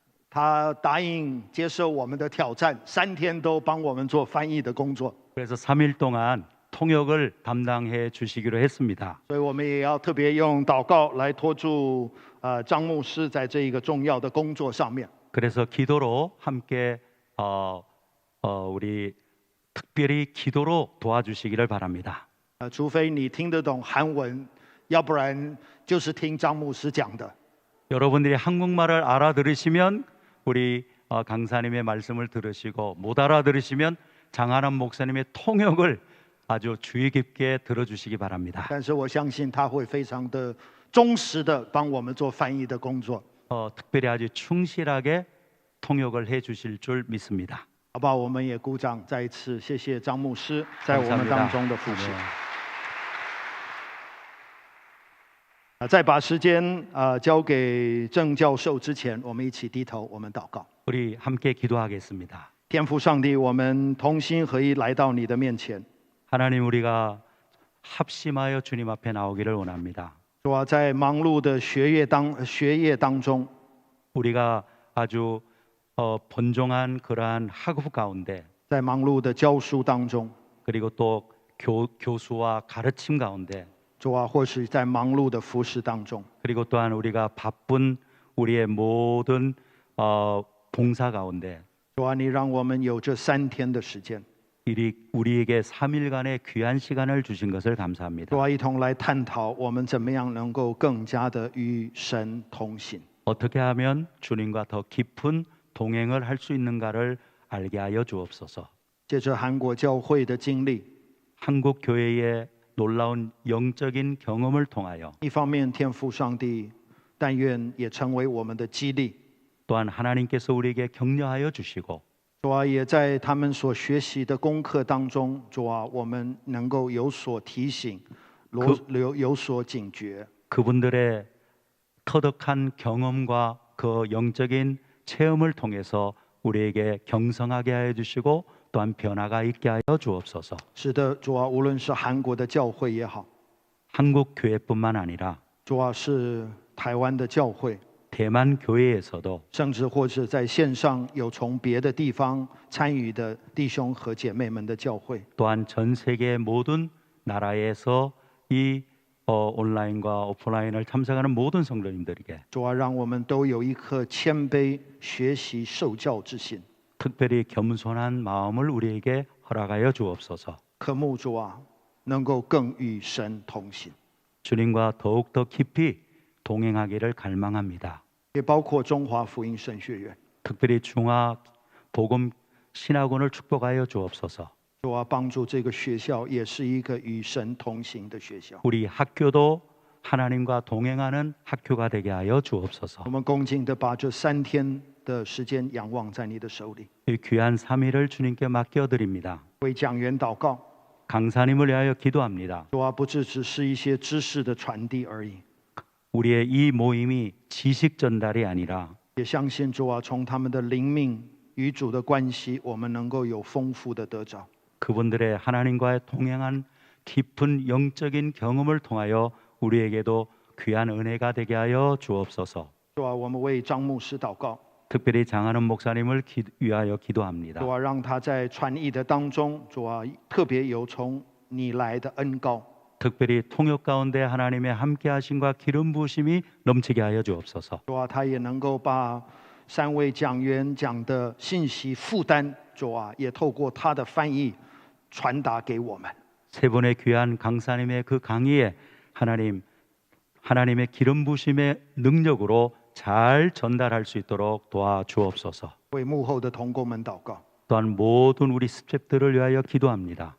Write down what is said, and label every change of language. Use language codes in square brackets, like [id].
[zh] 他答应接受我们的挑战，3天都帮我们做翻译的工作。 [ko] 그래서 3일 동안 통역을 담당해 주시기로 했습니다. [zh] 所以我们也要特别用祷告来托住张牧师在这一个重要的工作上面。 [ko] 그래서 기도로 함께 우리 특별히 기도로 도와주시기를 바랍니다. [zh] 除非你听得懂韩文，要不然就是听张牧师讲的。 [ko] 여러분들이 한국말을 알아들으시면 우리 강사님의 말씀을 들으시고 못 알아들으시면 장하남 목사님의 통역을 아주 주의 깊게 들어주시기 바랍니다. [zh] 但是我相信他会非常的忠实的帮我们做翻译的工作。 [ko] 특별히 아주 충실하게 통역을 해주실 줄 믿습니다. [zh] 好不好？我们也鼓掌，再一次谢谢张牧师在我们当中的服侍。在把时间交给郑教授之前，我们一起低头，我们祷告。 [ko] 우리 함께 기도하겠습니다. [zh] 天父上帝，我们同心合一来到你的面前。 [ko] 하나님 우리가 합심하여 주님 앞에 나오기를 원합니다. [zh] 主啊，在忙碌的学业当中， [ko] 우리가 아주 번종한 그러한 학업 가운데 [zh] 在忙碌的教书当中， [ko] 그리고 또 교수와 가르침 가운데 [zh] 主啊，或是在忙碌的服侍当中， [ko] 그리고 또한 우리가 바쁜 우리의 모든 봉사 가운데 [zh] 主啊，你让我们有这3天的时间， [ko] 우리에게 3일간의 귀한 시간을 주신 것을 감사합니다. [zh] 主啊，一同来探讨我们怎么样能够更加的与神同行。 [ko] 어떻게 하면 주님과 더 깊은 동행을 할 수 있는가를 알게 하여 주옵소서. [zh] 借着韩国教会的经历， [ko] 한국 교회의 놀라운 영적인 경험을 통하여 [zh] 一方面天父上帝，但愿也成为我们的激励。 [ko] 또한 하나님께서 우리에게 격려하여 주시고 [zh] 主啊，也在他们所学习的功课当中，主啊，我们能够有所提醒，有所警觉。 [ko] 그분들의 터득한 경험과 그 영적인 체험을 통해서 우리에게 경성하게 하여 주시고 또한 변화가 있게 하여 주옵소서. [zh] 是的，主啊，无论是韩国的教会也好， [ko] 한국 교회뿐만 아니라 [zh] 主啊，是台湾的教会， [ko] 대만 교회에서도 [zh] 甚至或是在线上有从别的地方参与的弟兄和姐妹们的教会， [ko] 또한 전 세계 모든 나라에서 이 온라인과 오프라인을 참석하는 모든 성도님들에게 [zh] 主啊，让我们都有一颗谦卑学习受教之心， [ko] 특별히 겸손한 마음을 우리에게 허락하여 주옵소서. [zh] 渴慕主啊，能够更与神同行， [ko] 주님과 더욱더 깊이 동행하기를 갈망합니다. [zh] 也包括中华福音神学院。 [ko] 특별히 중화 복음 신학원을 축복하여 주옵소서. [zh] 主啊，帮助这个学校也是一个与神同行的学校。 [ko] 우리 학교도 하나님과 동행하는 학교가 되게 하여 주옵소서. [zh] 我们恭敬的把这3天的时间仰望在你的手里， [ko] 이 귀한 3일을 주님께 맡겨드립니다. [zh] 为讲员祷告。 [ko] 강사님을 위하여 기도합니다. [zh] 主啊，不只是一些知识的传递而已， [ko] 우리의 이 모임이 지식 전달이 아니라 [zh] 也相信主啊，从他们的灵命与主的关系，我们能够有丰富的得着。 [ko] 그분들의 하나님과의 동행한 깊은 영적인 경험을 통하여 우리에게도 귀한 은혜가 되게 하여 주옵소서. [zh] 主啊，我们为张牧师祷告， [ko] 특별히 장하는 목사님을 위하여 기도합니다. [zh] 主啊，让他在传译的当中，主啊，特别有从你来的恩膏。 [ko] 특별히 통역 가운데 하나님의 함께하심과 기름 부으심이 넘치게 하여 주옵소서. [zh] 主啊，他也能够把3位讲员讲的信息负担，主啊，也透过他的翻译传达给我们。 [ko] 세 분의 귀한 강사님의 그 강의에 하나님의 기름 부으심의 능력으로 잘 전달할 수 있도록 도와주옵소서. [zh] 为幕后的同工们祷告， [ko] 또한 모든 우리 스태프들을 위하여 기도합니다.